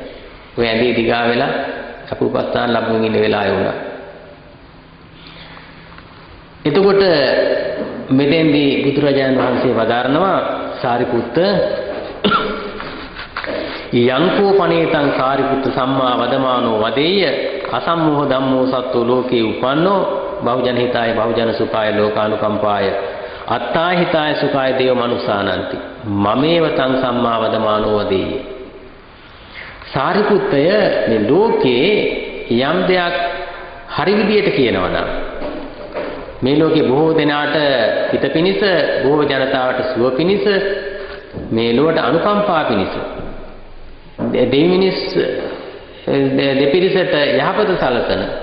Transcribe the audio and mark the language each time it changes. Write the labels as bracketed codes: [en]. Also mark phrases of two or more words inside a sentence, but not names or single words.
[si] ඔය ඇඳේ දිගා වෙලා අප උපස්ථාන ලැබුමින් ඉන්න වෙලාවේ වුණා. එතකොට මෙතෙන්දී බුදුරජාණන් වහන්සේ වදාරනවා [pi] සාරිපුත්ත යංකෝ පනේතං සාරිපුත්ත සම්මා වදමානෝ වදෙය්‍ය අසම්මෝහ ධම්මෝ සත්තු ලෝකේ උපන්නෝ බහුජන හිතාය බහුජන සුඛාය ලෝකානුකම්පාය අත්තා හිතාය සුඛාය දේව මනුසානಂತಿ මමේව තං සම්මා වදමානෝ වදෙය්‍ය. [si] සාරිපුත්තය මේ ලෝකේ යම් දෙයක් හරි විදියට කියනවා නම් මේ ලෝකේ බොහෝ දෙනාට හිත පිනිස බොහෝ ජනතාවට සුව පිනිස මේ ලොවට අනුකම්පා පිනිස දෙවිමිනිස් දෙපිරිසට යහපත සලසන